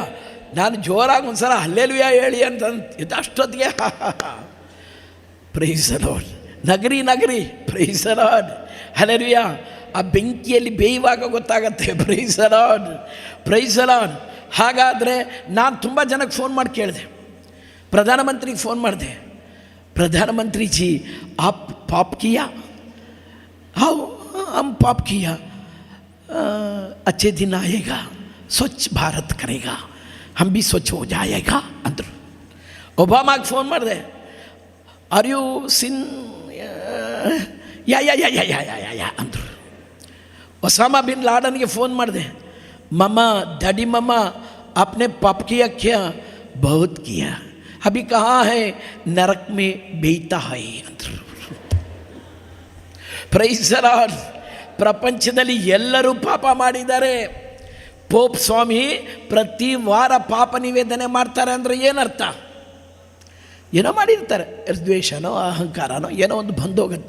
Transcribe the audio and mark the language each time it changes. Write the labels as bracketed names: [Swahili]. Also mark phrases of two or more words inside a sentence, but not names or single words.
[Kannada] ನಾನು ಜೋರಾಗಿ ಒಂದು ಸಲ ಹಲ್ಲೆಲೂಯಾ ಹೇಳಿ ಅಂತ ಅಷ್ಟೊತ್ತಿಗೆ [English] praise the Lord, [Kannada] ನಗರಿ ನಗರಿ, [English] praise the Lord, [Kannada] ಹಲ್ಲೆಲೂಯಾ. ಆ ಬೆಂಕಿಯಲ್ಲಿ ಬೇಯುವಾಗ ಗೊತ್ತಾಗತ್ತೆ. [English] praise the Lord, praise the Lord. [Kannada] ಹಾಗಾದರೆ ನಾನು ತುಂಬ ಜನಕ್ಕೆ ಫೋನ್ ಮಾಡಿ ಕೇಳಿದೆ, ಪ್ರಧಾನಮಂತ್ರಿಗೆ ಫೋನ್ ಮಾಡಿದೆ, [Hindi] प्रधानमंत्री जी आप पाप किया? हाँ, हम पाप किया, अच्छे दिन आएगा, स्वच्छ भारत करेगा, हम भी स्वच्छ हो जाएगा अंदर. [Kannada] ಒಬಾಮಾಗೆ ಫೋನ್ ಮಾಡಿದೆ, [English] are you sin? [Kannada] ಯಾ ಅಂದರು. ಒಸಾಮಾ ಬಿನ್ ಲಾಡನ್ಗೆ ಫೋನ್ ಮಾಡಿದೆ, ಮಮ್ಮ ಡ್ಯಾಡಿ ಮಮ್ಮ [Hindi] आपने पाप किया क्या? बहुत किया, अभी कहाँ है? नरक में बेता है अंದರು. [English] praise the Lord. [Kannada] ಪ್ರಪಂಚದಲ್ಲಿ ಎಲ್ಲರೂ ಪಾಪ ಮಾಡಿದ್ದಾರೆ. ಪೋಪ್ ಸ್ವಾಮಿ ಪ್ರತಿ ವಾರ ಪಾಪ ನಿವೇದನೆ ಮಾಡ್ತಾರೆ ಅಂದರೆ ಏನರ್ಥ? ಏನೋ ಮಾಡಿರ್ತಾರೆ, ದ್ವೇಷನೋ ಅಹಂಕಾರನೋ ಏನೋ ಒಂದು ಬಂದೋಗುತ್ತೆ.